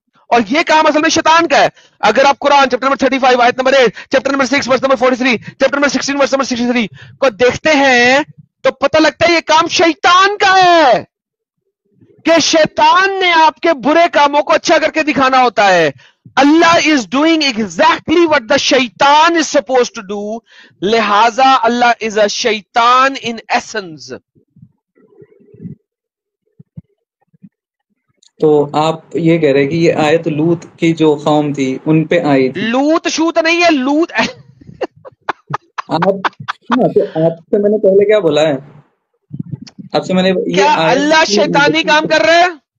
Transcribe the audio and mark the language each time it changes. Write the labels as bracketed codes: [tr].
[ur] اور یہ کام اصل میں شیطان کا ہے. اگر آپ قرآن چیپٹر نمبر 35 آیت number 8, chapter number 6 verse number 43, chapter number 16 verse number 63 کو دیکھتے ہیں تو پتہ لگتا ہے یہ کام شیطان کا ہے, کہ شیطان نے آپ کے برے کاموں کو اچھا کر کے دکھانا ہوتا ہے. [en] Allah is doing exactly what the Shaitan is suppose to do, لہذا Allah is a Shaitan in essence. [ur] تو آپ یہ کہہ رہے ہیں کہ یہ آیت لوط کی جو قوم تھی ان پہ آئی تھی. لوط شوت نہیں ہے, لوط آپ سے میں نے پہلے کیا بولا ہے, آپ سے میں نے کیا اللہ شیطانی کام کر رہا ہے؟